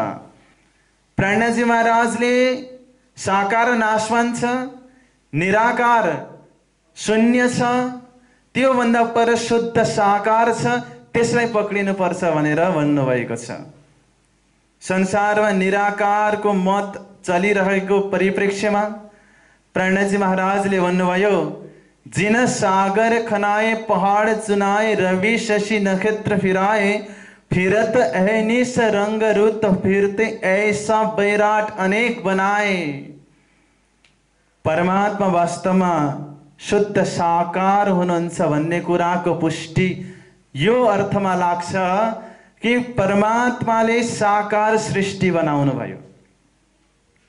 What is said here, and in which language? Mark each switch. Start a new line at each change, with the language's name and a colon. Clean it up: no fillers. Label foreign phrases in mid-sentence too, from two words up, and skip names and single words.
Nepali: प्राणजी महाराजले साकार नाशवान छ, निराकार शून्य छ, त्यो भन्दा पर शुद्ध साकार छ, त्यसलाई पक्रिनुपर्छ भनेर भन्नुभएको छ। संसारमा निराकारको मत चलिरहेको परिप्रेक्ष्यमा प्राणजी महाराजले भन्नुभयो,
Hindi: जिन सागर खनाए पहाड़ चुनाए रवि शशि नक्षत्र फिराए फिरत अहनिस रंग रुत फिरते ऐसा बैराट अनेक बनाए।
Nepali: परमात्मा वास्तवमा शुद्ध साकार हुनुहुन्छ भन्ने कुराको पुष्टि यो अर्थमा लाग्छ कि परमात्माले साकार सृष्टि बनाउनु भयो।